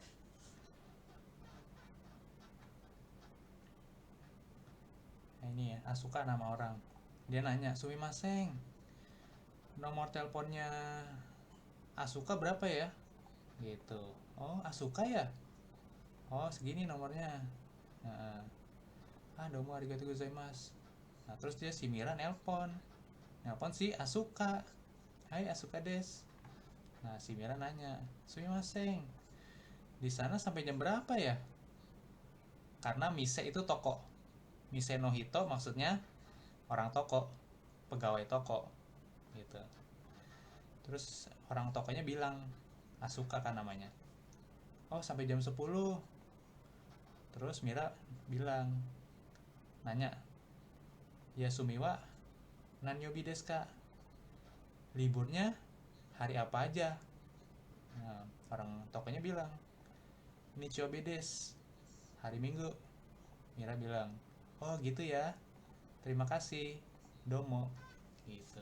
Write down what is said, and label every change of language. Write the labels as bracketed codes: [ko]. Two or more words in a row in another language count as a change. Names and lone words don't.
[id] Nah, ini ya, Asuka nama orang. Dia nanya, sumimasen, nomor teleponnya Asuka berapa ya? Gitu. Oh, Asuka ya? Oh, segini nomornya. Nah, [ja] どうも ありがとう ございます. [id] Nah, terus dia si Mira nelpon si Asuka. [ja] Hai Asuka des. [id] Nah, si Mira nanya, sumimasen, di sana sampai jam berapa ya? Karena Mise itu toko. [ja] 店 の 人 [id] maksudnya orang toko, pegawai toko, gitu. Terus orang tokonya bilang, Asuka kan namanya. Oh, sampai jam 10. Terus Mira bilang, nanya, [ja] 休み は 何曜日 です か? [id] Liburnya hari apa aja? Nah, orang tokonya bilang, [ja] 日曜日 です, [id] hari Minggu. Mira bilang, oh gitu ya, terima kasih, domo, gitu.